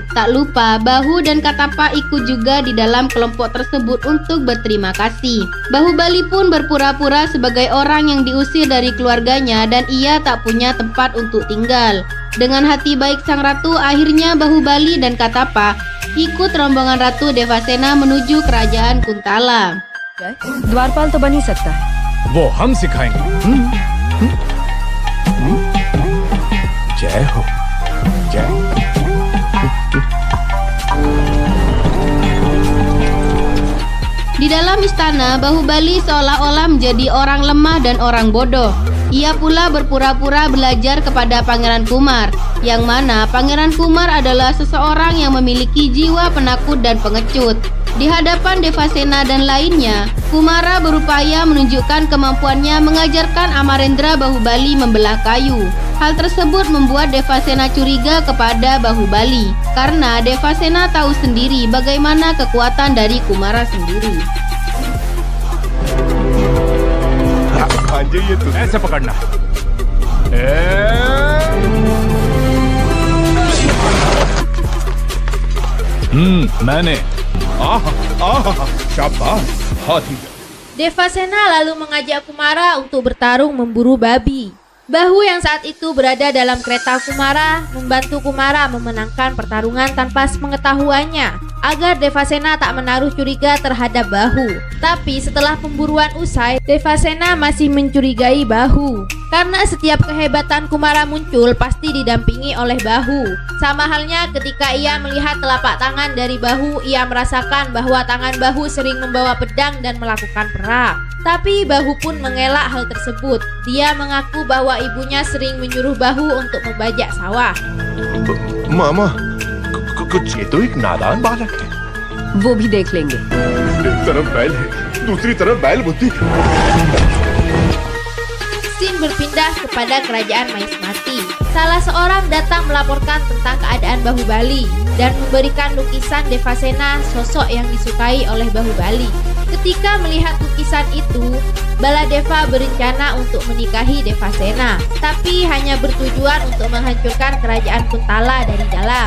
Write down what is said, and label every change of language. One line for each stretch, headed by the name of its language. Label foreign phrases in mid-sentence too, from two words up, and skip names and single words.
Indonesian: Tak lupa, Bahu dan Katappa ikut juga di dalam kelompok tersebut untuk berterima kasih. Bahubali pun berpura-pura sebagai orang yang diusir dari keluarganya dan ia tak punya tempat untuk tinggal. Dengan hati baik sang ratu, akhirnya Bahubali dan Katappa ikut rombongan Ratu Devasena menuju kerajaan Kuntala.
Hindi: द्वारपाल तो बन ही सकता है। वो हम सिखाएंगे। जय हो, जय।
Indonesian: Di dalam istana, Bahubali seolah-olah menjadi orang lemah dan orang bodoh. Ia pula berpura-pura belajar kepada Pangeran Kumar, yang mana Pangeran Kumar adalah seseorang yang memiliki jiwa penakut dan pengecut. Di hadapan Devasena dan lainnya, Kumara berupaya menunjukkan kemampuannya mengajarkan Amarendra Bahubali membelah kayu. Hal tersebut membuat Devasena curiga kepada Bahubali, karena Devasena tahu sendiri bagaimana kekuatan dari Kumara sendiri.
Hindi: भांजे ये तो ऐसे पकड़ना मैंने शाबाश हाथी।
Indonesian: Devasena lalu mengajak Kumara untuk bertarung memburu babi. Bahu yang saat itu berada dalam kereta Kumara membantu Kumara memenangkan pertarungan tanpa sepengetahuannya agar Devasena tak menaruh curiga terhadap Bahu. Tapi setelah pemburuan usai, Devasena masih mencurigai Bahu karena setiap kehebatan Kumara muncul pasti didampingi oleh Bahu. Sama halnya ketika ia melihat telapak tangan dari Bahu, ia merasakan bahwa tangan Bahu sering membawa pedang dan melakukan perang. Tapi Bahu pun mengelak hal tersebut. Dia mengaku bahwa ibunya sering menyuruh Bahu untuk membajak sawah.
Hindi: मामा कुछ ये तो एक नादान बालक है। वो भी देख लेंगे। एक तरफ बैल है, दूसरी तरफ बैल बुद्धि।
Indonesian: Scene berpindah kepada kerajaan Mahismati. Salah seorang datang melaporkan tentang keadaan Bahubali dan memberikan lukisan Devasena, sosok yang disukai oleh Bahubali. Ketika melihat lukisan itu, Baladeva berencana untuk menikahi Devasena, tapi hanya bertujuan untuk menghancurkan kerajaan Kuntala dari dalam.